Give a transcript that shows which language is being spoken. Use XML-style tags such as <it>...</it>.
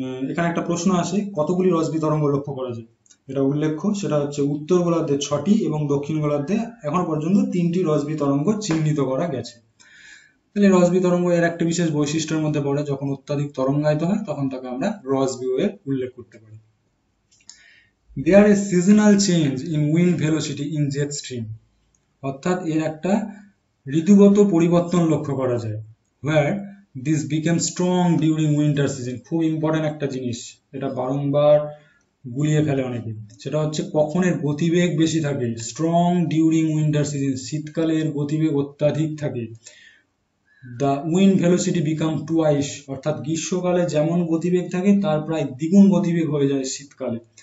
<bn>এখানে একটা প্রশ্ন আসে, কতগুলি রসবি তরঙ্গ লক্ষ্য করা যায়? এটা উল্লেখ্য, সেটা হচ্ছে উত্তর গোলার্ধে 6টি এবং দক্ষিণ গোলার্ধে এখন পর্যন্ত 3টি রসবি তরঙ্গ চিহ্নিত করা গেছে। তাহলে রসবি তরঙ্গ এর একটা বিশেষ বৈশিষ্ট্যের মধ্যে পড়ে, যখন অত্যাধিক তরঙ্গায়িত হয় তখন তাকে আমরা রসবি ওয়েভ উল্লেখ করতে পারি।</bn> <en>There is seasonal change in wind velocity in jet stream,</en> <bn>অর্থাৎ এর একটা ঋতুগত পরিবর্তন লক্ষ্য করা যায়।</bn> <en>Where this became strong during winter season,</en> <bn>খুব ইম্পর্টেন্ট একটা জিনিস, এটা বারংবার গুলিয়ে ফেলে অনেকে। সেটা হচ্ছে কখন এর গতিবেগ বেশি থাকে,</bn> <en>strong during winter season,</en> <bn>শীতকালে এর গতিবেগ অত্যাধিক থাকে।</bn> <en>the wind velocity become twice,</en> <bn>অর্থাৎ গ্রীষ্মকালে যেমন গতিবেগ থাকে তার প্রায় দ্বিগুণ গতিবেগ হয়ে যায় শীতকালে।</bn>